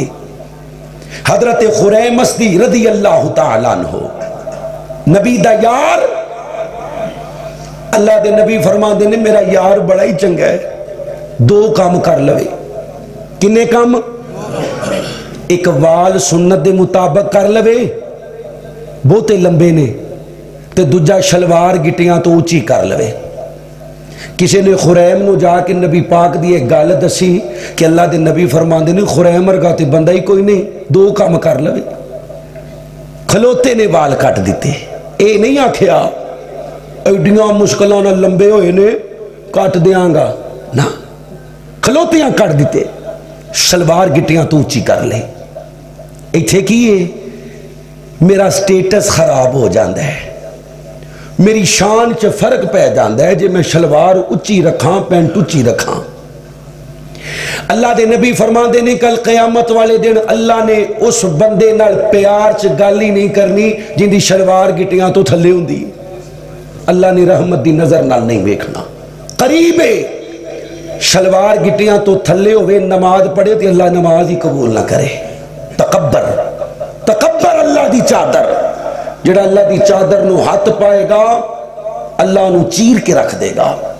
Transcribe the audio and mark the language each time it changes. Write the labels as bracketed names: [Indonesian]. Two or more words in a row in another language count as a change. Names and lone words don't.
[Punjabi] حضرت خریم اسدی [Arabic] رضی اللہ تعالیٰ عنہ [Punjabi] نبی دا یار, اللہ دے نبی فرما دے نے میرا یار بڑا ہی چنگا ہے, دو کام کر لوے. کنے کام؟ ایک وال سنت دے مطابق کر لوے, بہتے لمبے نے, تے دوجا شلوار گٹیاں تو اونچی کر لوے. کسی نے خریم نو جا کے نبی پاک دی ایک گل دسی کہ اللہ دے نبی فرماندے نے خریم ورگا تے بندہ ہی کوئی نہیں, دو کام کر لوے. کھلوتے نے وال کٹ دیتے, اے نہیں آکھیا ایڈیاں مشکلوں نہ لمبے ہوئے نے کٹ دیاں گا, نا کھلوتیاں کٹ دیتے, شلوار گٹیاں تو اونچی کر لے. ایتھے کی ہے میرا سٹیٹس خراب ہو جاندہ ہے, میری شان چ فرق پہ جاندہ ہے جے میں شلوار اچھی رکھاں پینٹ اچھی رکھاں. اللہ دے نبی فرمان دے نے کل قیامت والے دن اللہ نے اس بندے نال پیار چ گل ہی نہیں کرنی جن دی شلوار گٹیاں تو تھلے ہوندی. اللہ نے رحمت دی نظر نال نہیں ویکھنا. قریب ہے شلوار گٹیاں تو تھلے ہوئے نماز پڑھے تو اللہ نماز ہی قبول نہ کرے. تکبر, تکبر اللہ دی چادر, جڑا اللہ دی چادر نو ہاتھ پائے گا اللہ نو چیر کے رکھ دے گا.